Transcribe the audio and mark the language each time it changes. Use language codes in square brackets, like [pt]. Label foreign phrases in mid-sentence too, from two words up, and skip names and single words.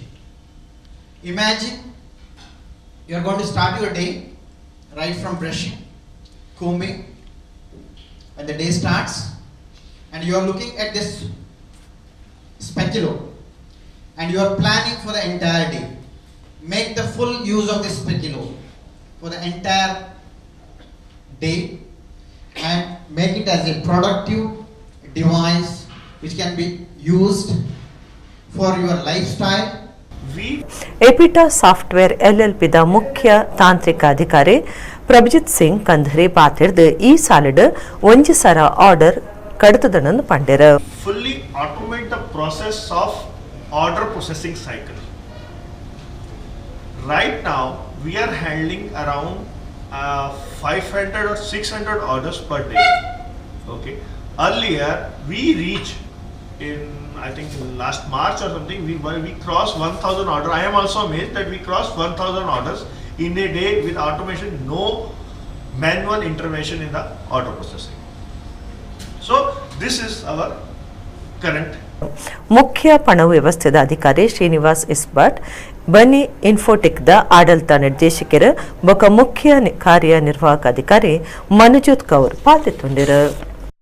[en] Imagine you are going to start your day right from brushing, combing, when the day starts, and you are looking at this speculo and you are planning for the entire day. Make the full use of this speculo for the entire day and make it as a productive device which can be used for your lifestyle. [tcy] ಎಪಿಟಾ ಸಾಫ್ಟ್ವೇರ್ ಎಲ್ಎಲ್ಪಿದ ಮುಖ್ಯ ತಾಂತ್ರಿಕ ಅಧಿಕಾರಿ ಪ್ರಭಜಿತ್ ಸಿಂಗ್ ಕಂಧರಿ ಪಾತಿರ್ದು ಈ ಸಾಲಿಡ್ ಒಂಜಿ ಸರ ಆರ್ಡರ್ ಕಡತದನನ್ನು ಪಂಡ್ಯರ. [en] Fully automate the process of order processing cycle. Right now we are handling around 500 or 600 orders per day. Okay. Earlier we reached in I think last March or something we crossed 1000 orders. I am also amazed that we crossed 1000 orders in a day with automation, no manual intervention in the order processing. So this is our current. [tcy] ಮುಖ್ಯ ಪಣ ವ್ಯವಸ್ಥೆದ ಅಧಿಕಾರಿ ಶ್ರೀನಿವಾಸ್ ಇಸ್ಬಟ್ ಬನಿ ಇನ್ಫೋಟೆಕ್ದ ಆಡಳಿತ ನಿರ್ದೇಶಕರು ಬೊಕ ಮುಖ್ಯ ಕಾರ್ಯನಿರ್ವಾಹಕ ಅಧಿಕಾರಿ ಮನುಜೋತ್ ಕೌರ್ ಪಾಲ್ಗೊಂಡಿರು.